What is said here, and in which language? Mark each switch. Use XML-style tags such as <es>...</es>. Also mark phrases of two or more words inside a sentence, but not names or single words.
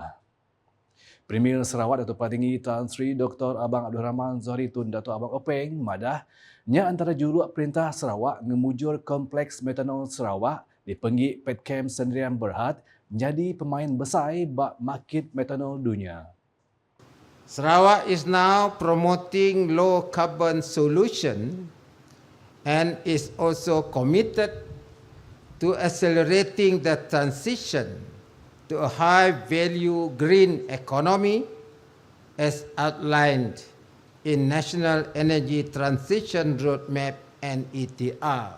<iba>Premier Sarawak Datuk Patinggi Tan Sri Dr. Abang Abdul Rahman Zohri Tun Datuk Abang Openg madah nya antara juruk Perintah Sarawak ngemujur Kompleks Metanol Sarawak di Penggik Petchem Sendirian Berhad menjadi pemain besar bak market metanol dunia.</iba> <en>Sarawak is now promoting low carbon solution and is also committed to accelerating the transition to a high-value green economy as outlined in National Energy Transition Roadmap and ETR.</en>